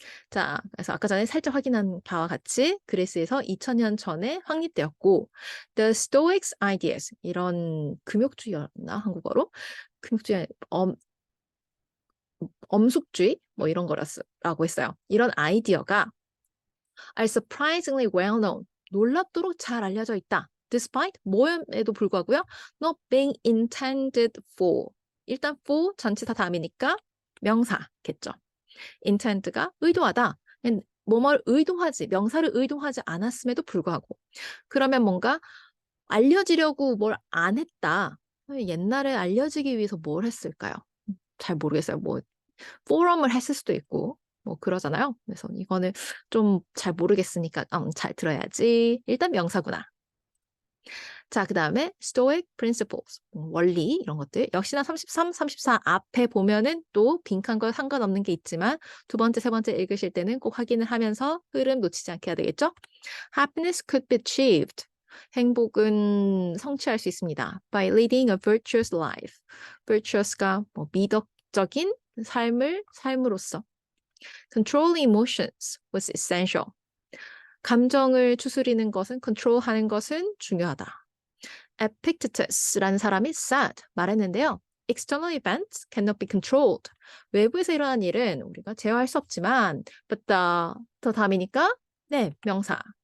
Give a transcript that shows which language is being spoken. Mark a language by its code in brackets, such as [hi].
[ko] 자, 그래서 아까 전에 살짝 확인한 바와 같이 그리스에서 2000년 전에 확립되었고 [en] The Stoics ideas [ko] 이런 금욕주의였나 한국어로 금욕주의 엄숙주의 뭐 이런 거라고 했어요. 이런 아이디어가 [en] are surprisingly well known [ko] 놀랍도록 잘 알려져 있다. Despite 뭐에도 불구하고요. [en] Not being intended for 일단 for [ko] 전치사 다음이니까 명사겠죠. intend가 의도하다. 뭐뭘 의도하지, 명사를 의도하지 않았음에도 불구하고. 그러면 뭔가 알려지려고 뭘 안 했다. 옛날에 알려지기 위해서 뭘 했을까요? 잘 모르겠어요. 뭐 포럼을 했을 수도 있고 뭐 그러잖아요. 그래서 이거는 좀 잘 모르겠으니까 잘 들어야지. 일단 명사구나. 자, 그 다음에 Stoic Principles, 원리 이런 것들. 역시나 33, 34 앞에 보면은 또 빈칸과 상관없는 게 있지만 두 번째, 세 번째 읽으실 때는 꼭 확인을 하면서 흐름 놓치지 않게 해야 되겠죠? [en] Happiness could be achieved. [ko] 행복은 성취할 수 있습니다. [en] By leading a virtuous life. [ko] virtuous가 뭐 미덕적인 삶으로써. [en] Controlling emotions was essential. [ko] 감정을 추스리는 것은, 컨트롤하는 것은 중요하다. Epictetus라는 사람이 said, 말했는데요. [en] External events cannot be controlled. [ko] 외부에서 일어난 일은 우리가 제어할 수 없지만, but 더 다음이니까, 네, 명사.